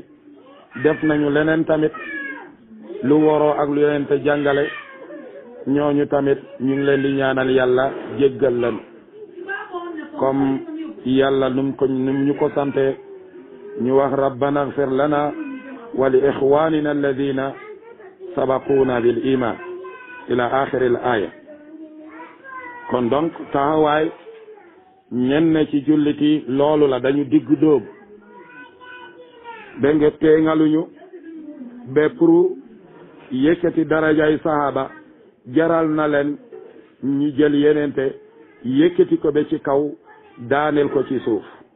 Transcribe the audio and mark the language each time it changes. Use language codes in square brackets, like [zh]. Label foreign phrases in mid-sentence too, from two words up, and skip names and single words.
[wo] def nañu leneen tamit lu waroo ak lu yenente jàngale ñooñu tamit ñu ngi leen di ñaanal yàlla jéggal leen comme yàlla num ñu ko sante ñu wax [ar] ربنا اغفر لنا ولإخواننا الذين سبقونا بالإيمان إلى آخر الآية [wo] kon donc taxawaay ñenn ci julliti loolu la dañu digg dóob ba nga teeŋaluñu ba pour yëkkati darajay sahaba jaral na leen ñu jël yenente yëkkati ko ba ci kaw daaneel ko ci suuf